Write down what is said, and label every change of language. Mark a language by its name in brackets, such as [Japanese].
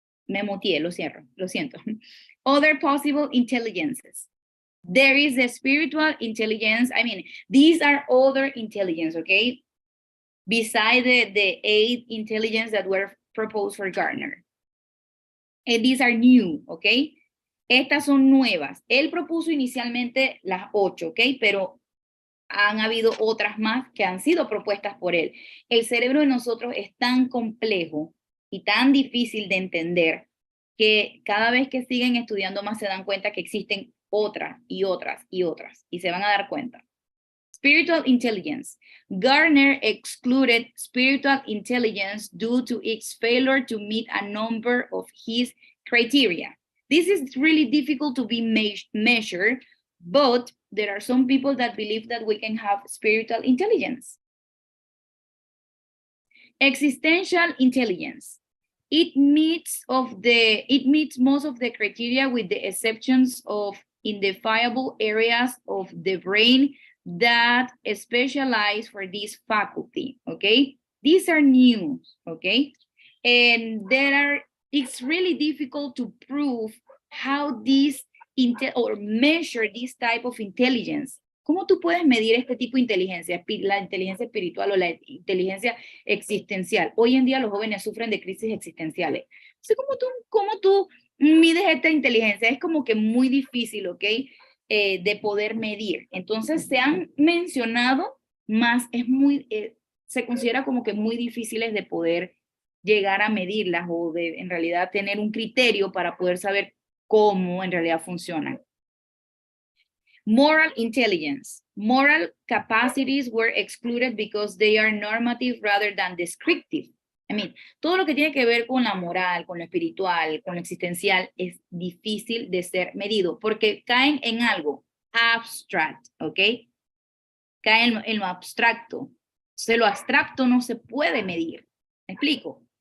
[Spanish] Me muteé, lo cierro, lo siento. [English] Other possible intelligences. There is the spiritual intelligence. I mean, these are other intelligence, okay? Beside the 8 intelligence that were proposed for Gardner. And these are new, okay? [Spanish] Estas son nuevas. Él propuso inicialmente las 8, ok, pero han habido otras más que han sido propuestas por él. El cerebro de nosotros es tan complejo y tan difícil de entender que cada vez que siguen estudiando más se dan cuenta que existen otras y otras y otras, y se van a dar cuenta. [English] Spiritual intelligence. Gardner excluded spiritual intelligence due to its failure to meet a number of his criteria. This is really difficult to be measured, but there are some people that believe that we can have spiritual intelligence. Existential intelligence. It meets most of the criteria with the exceptions of identifiable areas of the brain that specialize for this faculty, okay? These are new, okay? And it's really difficult to prove how this or measure this type of intelligence. [Spanish] ¿Cómo tú puedes medir este tipo de inteligencia, la inteligencia espiritual o la inteligencia existencial? Hoy en día los jóvenes sufren de crisis existenciales. Entonces, ¿cómo tú mides esta inteligencia? Es como que muy difícil, ¿ok? De poder medir. Entonces, se han mencionado, más se considera como que muy difíciles de poder llegar a medirlas o de en realidad tener un criterio para poder saber cómo en realidad funcionan. [English] Moral intelligence. Moral capacities were excluded because they are normative rather than descriptive. I mean, [Spanish] todo lo que tiene que ver con la moral, con lo espiritual, con lo existencial, es difícil de ser medido porque caen en algo abstract, ¿ok? Caen en lo abstracto. Entonces, lo abstracto no se puede medir. ¿Me explico?